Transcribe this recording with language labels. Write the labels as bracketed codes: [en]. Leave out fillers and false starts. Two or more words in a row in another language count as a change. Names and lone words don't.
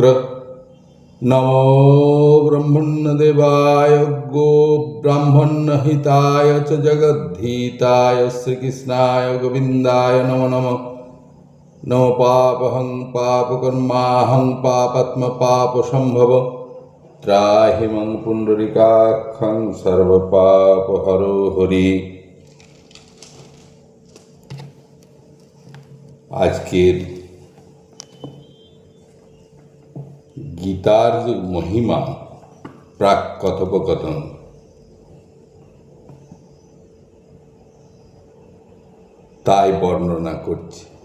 [sa] নমো ব্রহ্মণ্যদেবায় গো ব্রাহ্মণ্যহিতায় চ জগদ্ধিতায় শ্রীকৃষ্ণায় গোবিন্দায় নমো নমঃ। নমো পাপহং পাপকর্মাহং পাপাত্ম পাপসম্ভব ত্রাহি মং পুণ্ডরিকাক্ষং সর্বপাপহরো হরি। [bn] আজকের গীতার যে মহিমা প্রাক কথোপকথন, তাই বর্ণনা করছি।